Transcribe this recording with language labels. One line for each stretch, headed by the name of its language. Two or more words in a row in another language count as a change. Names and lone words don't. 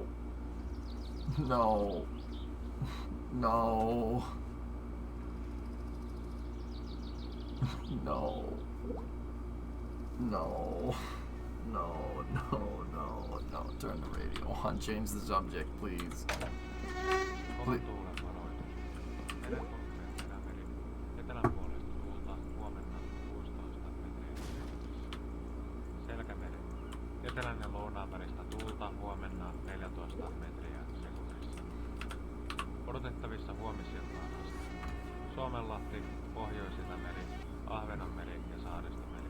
English: No. No. No. No. No, no, no, no. Turn the radio on. Change the subject, please. Please.
Finnish: Etelän ja lounaan välistä tuulta huomenna 14 metriä sekunnissa. Odotettavissa huomisiltaan asti. Suomenlahti, Pohjois-Itämeri, Ahvenanmeri ja Saaristomeri.